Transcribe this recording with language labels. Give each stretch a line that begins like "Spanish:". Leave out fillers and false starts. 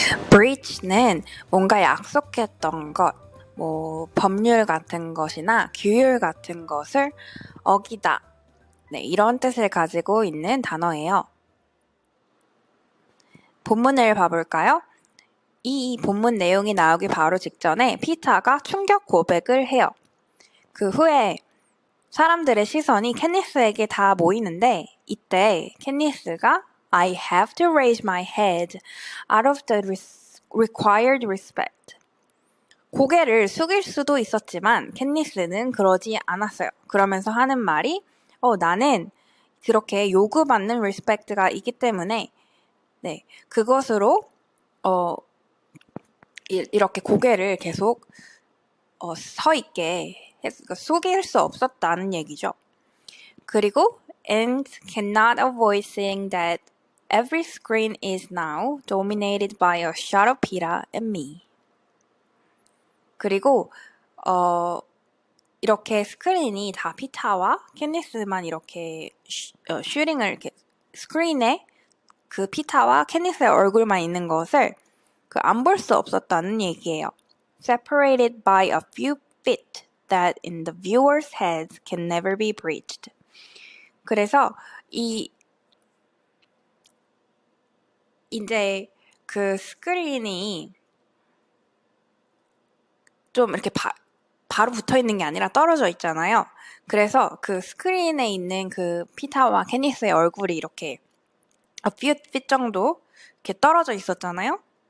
Korean: breach는 뭔가 약속했던 것, 법률 같은 것이나 규율 같은 것을 어기다. 네, 이런 뜻을 가지고 있는 단어예요. 본문을 봐볼까요? 이 본문 내용이 나오기 바로 직전에 피터가 충격 고백을 해요. 그 후에 사람들의 시선이 캔니스에게 다 모이는데 이때 캔니스가
English: I have to raise my head out of the required respect.
Korean: 고개를 숙일 수도 있었지만 캔니스는 그러지 않았어요. 그러면서 하는 말이 나는 그렇게 요구받는 respect가 있기 때문에 그것으로 이렇게 고개를 계속 서 있게 숙일 수 없었다는 얘기죠. 그리고
English: and cannot avoid seeing that every screen is now dominated by a shot of Peter and me.
Korean: 그리고 이렇게 스크린이 다 피타와 캔니스만 이렇게 슈팅을 이렇게 스크린에 그 피타와 캔니스의 얼굴만 있는 것을 안 볼 수 없었다는 얘기예요.
English: Separated by a few feet that in the viewers' heads can never be breached.
Korean: 그래서 이제 그 스크린이 좀 이렇게 바로 붙어 있는 게 아니라 떨어져 있잖아요. 그래서 그 스크린에 있는 그 피타와 캔니스의 얼굴이 이렇게 a few feet 정도 이렇게 떨어져 있었잖아요.